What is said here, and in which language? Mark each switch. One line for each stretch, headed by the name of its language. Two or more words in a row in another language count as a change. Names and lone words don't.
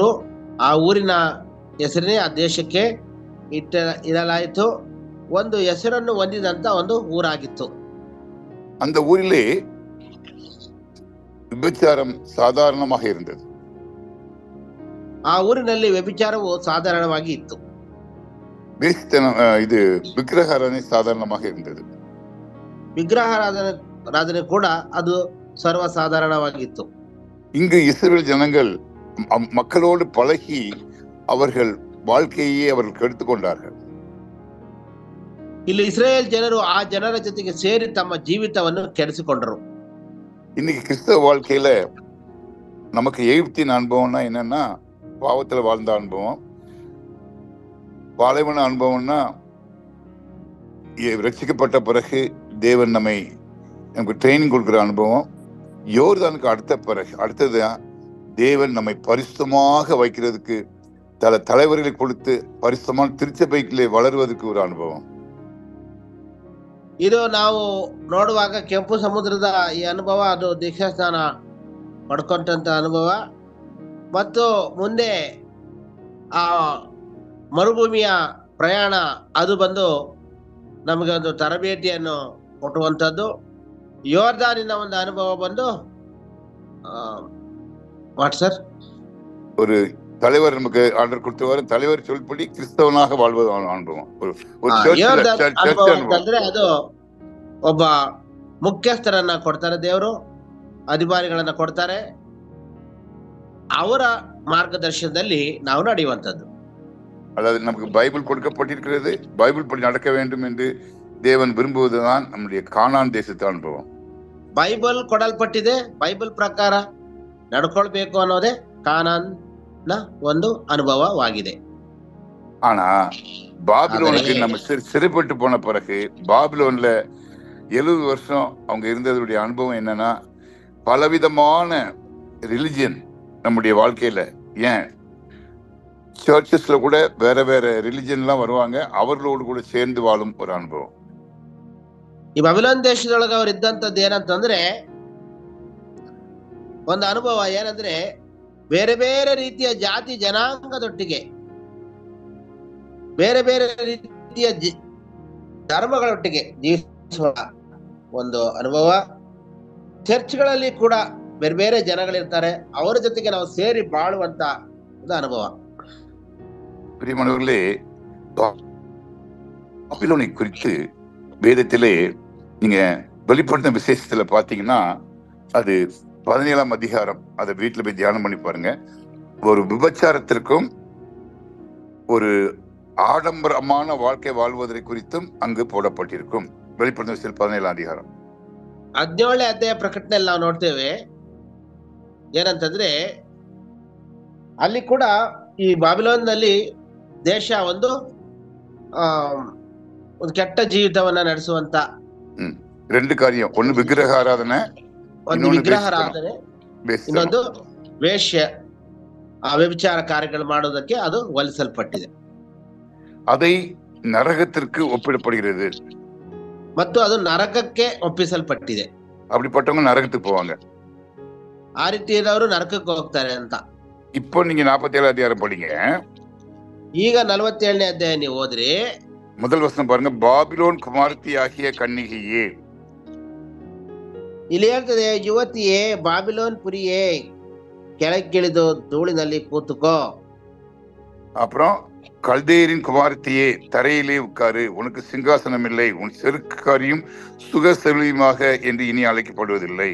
Kannada: ಆ ಊರಿನ ಹೆಸರೇ ಆ ದೇಶಕ್ಕೆ ಇಡಲಾಯಿತು. ಒಂದು ಹೆಸರನ್ನು ಹೊಂದಿದಂತ ಒಂದು ಊರಾಗಿತ್ತು.
Tamil: அந்த ஊரிலே விபச்சாரம் சாதாரணமாக இருந்தது.
Kannada: ಆ ಊರಿನಲ್ಲಿ ವ್ಯಭಿಚಾರವು ಸಾಧಾರಣವಾಗಿ ಇತ್ತು.
Tamil: இது விக்கிரகாராதனை சாதாரணமாக இருந்தது.
Kannada: ವಿಗ್ರಹಾರಾಧನೆ ಕೂಡ ಅದು ಸರ್ವಸಾಧಾರಣವಾಗಿತ್ತು.
Tamil: இங்கு இஸ்ரவேல் ஜனங்கள் மக்களோடு பழகி அவர்கள் வாழ்க்கையே அவர்கள் கெடுத்துக் கொண்டார்கள்.
Kannada: ಇಲ್ಲಿ ಇಸ್ರೇಲ್ ಜನರು ಆ ಜನರ ಜೊತೆಗೆ ಸೇರಿ ತಮ್ಮ ಜೀವಿತವನ್ನು ಕೆಡಿಸಿಕೊಂಡರು.
Tamil: இன்னைக்கு கிறிஸ்தவ வாழ்க்கையில நமக்கு எகிப்தின் அனுபவம்னா என்னன்னா பாவத்துல வாழ்ந்த அனுபவம். பாலைவன அனுபவம்னா ரட்சிக்கப்பட்ட பிறகு தேவன் நமக்கு ட்ரைனிங் கொடுக்கிற அனுபவம். யோர்தானுக்கு அடுத்தது தேவன் நம்மை பரிசுத்தமாக வைக்கிறதுக்கு தலைவர்களை கொடுத்து பரிசுத்தமான திருச்சபைகளே வளருவதற்கு ஒரு அனுபவம்.
Kannada: ಇದು ನಾವು ನೋಡುವಾಗ ಕೆಂಪು ಸಮುದ್ರದ ಈ ಅನುಭವ, ಅದು ದೀಕ್ಷಾ ಸ್ನಾನ ಪಡ್ಕೊಂಡಂತ ಅನುಭವ, ಮತ್ತು ಮುಂದೆ ಆ ಮರುಭೂಮಿಯ ಪ್ರಯಾಣ ಅದು ಬಂದು ನಮಗೆ ಒಂದು ತರಬೇತಿಯನ್ನು ಕೊಟ್ಟುವಂಥದ್ದು. ಯೋರ್ದಾನಿನ ಒಂದು ಅನುಭವ ಬಂದು
English: what sir,
Tamil: ஒரு தலைவர் நமக்கு ஆர்டர் கொடுத்தவர், தலைவர் சொல்படி கிறிஸ்தவனாக வாழ்வது அனுபவம்.
Kannada: ಅಂತಂದ್ರೆ ಅದು ಒಬ್ಬ ಮುಖ್ಯಸ್ಥರನ್ನ ಕೊಡ್ತಾರೆ ದೇವರು, ಅಧಿಕಾರಿಗಳನ್ನ ಕೊಡ್ತಾರೆ. ಅವರ ಮಾರ್ಗದರ್ಶನದಲ್ಲಿ ನಾವು ನಡೆಯುವಂಥದ್ದು.
Tamil: அதாவது நமக்கு பைபிள் கொடுக்கப்பட்டிருக்கிறது, பைபிள் படி நடக்க வேண்டும் என்று தேவன் விரும்புவதுதான் நம்முடைய கானான் தேசத்து அனுபவம்.
Kannada: ಬೈಬಲ್ ಕೊಡಲ್ಪಟ್ಟಿದೆ, ಬೈಬಲ್ ಪ್ರಕಾರ ನಡ್ಕೊಳ್ಬೇಕು ಅನ್ನೋದೇ ಕಾನಾನ್ ಒಂದು ಅನುಭವವಾಗಿದೆ.
Tamil: ஆனா பாபிலோனுக்கு நம்ம சிறைப்பட்டு போன பிறகு பாபிலோன்ல 70 வருஷம் அவங்க இருந்ததுடைய அனுபவம் என்னன்னா, பலவிதமான ரிலிஜியன் நம்முடைய வாழ்க்கையில, ஏன் சர்ச்சஸ்ல கூட வேற வேற ரிலிஜன்லாம் வருவாங்க, அவர்களோடு கூட சேர்ந்து வாழும் ஒரு அனுபவம்.
Kannada: ಈ ಬಾಬಿಲೋನ್ ದೇಶದೊಳಗೆ ಅವ್ರು ಇದ್ದಂಥದ್ದು ಏನಂತಂದ್ರೆ ಒಂದು ಅನುಭವ ಏನಂದ್ರೆ, ಬೇರೆ ಬೇರೆ ರೀತಿಯ ಜಾತಿ ಜನಾಂಗದೊಟ್ಟಿಗೆ, ಬೇರೆ ಬೇರೆ ರೀತಿಯ ಧರ್ಮಗಳೊಟ್ಟಿಗೆ ಜೀವಿಸುವ ಒಂದು ಅನುಭವ. ಚರ್ಚ್ಗಳಲ್ಲಿ ಕೂಡ ಬೇರೆ ಬೇರೆ ಜನಗಳಿರ್ತಾರೆ, ಅವರ ಜೊತೆಗೆ ನಾವು ಸೇರಿ ಬಾಳುವಂತ ಒಂದು ಅನುಭವ.
Tamil: பிரியமானவர்களே, பாபிலோனை குறித்து வேதத்திலே நீங்க வெளிப்படுத்தின விசேஷத்துல பாத்தீங்கன்னா, அது 17ஆம் அதிகாரம். அதை வீட்டுல போய் தியானம் பண்ணி பாருங்க. ஒரு விபச்சாரத்திற்கும் ஒரு ஆடம்பரமான வாழ்க்கை வாழ்வதை குறித்தும் அங்கு போடப்பட்டிருக்கும். வெளிப்படுத்தின விசேஷம் 17ஆம் அதிகாரம்
Kannada: 17ನೇ ಅಧ್ಯಾಯ ಪ್ರಕಟಣೆಯಲ್ಲಿ ನಾವು ನೋಡ್ತೇವೆ ಏನಂತಂದ್ರೆ, ಅಲ್ಲಿ ಕೂಡ ಈ ಬಾಬಿಲೋನ್ ನಲ್ಲಿ ದೇಶ ಒಂದು ಕೆಟ್ಟ ಜೀವಿತವನ್ನ ನಡೆಸುವಂತ
Tamil: ரெண்டு காரியம், ஒன்னு விக்கிரக ஆராதனை,
Kannada: ಒಂದು ವಿಗ್ರಹಾರಾಧನೆ, ಇನ್ನೊಂದು ವೇಶ್ಯ ವ್ಯಭಿಚಾರ ಕಾರ್ಯಗಳು ಮಾಡೋದಕ್ಕೆ ಅದು ಒಲಿಸಲ್ಪಟ್ಟಿದೆ.
Tamil: அதை நரகத்திற்கு ஒப்பிடப்படுகிறது
Kannada: ಮತ್ತು ಅದು ನರಕಕ್ಕೆ ಒಪ್ಪಿಸಲ್ಪಟ್ಟಿದೆ.
Tamil: அப்படிப்பட்டவங்க நரகத்துக்கு போவாங்க.
Kannada: ಆ ರೀತಿ ಇರೋರು ನರಕಕ್ಕೆ ಹೋಗ್ತಾರೆ ಅಂತ.
Tamil: இப்போ நீங்க 47 அதிகாரம் படிங்க.
Kannada: ಈಗ 47ನೇ ಅಧ್ಯಾಯ ನೀವು ಓದ್ರಿ.
Tamil: முதல் வசனம் பாருங்க. பாபிலோன் குமாரத்தி ஆகிய கன்னிகையே.
Kannada: ಇಲ್ಲಿ ಹೇಳ್ತದೆ, ಯುವತಿಯೇ, ಬಾಬಿಲೋನ್ ಪುರಿಯೇ, ಕೆಳಗಿಳಿದು ಧೂಳಿನಲ್ಲಿ ಕೂತುಕೋ.
Tamil: அப்புறம் கல்தேரின் குமாரத்தியே, தரையிலே உட்காரு, உனக்கு சிங்காசனம் இல்லை, உன் செருக்காரியும் சுகசெலியுமாக என்று இனி அழைக்கப்படுவதில்லை.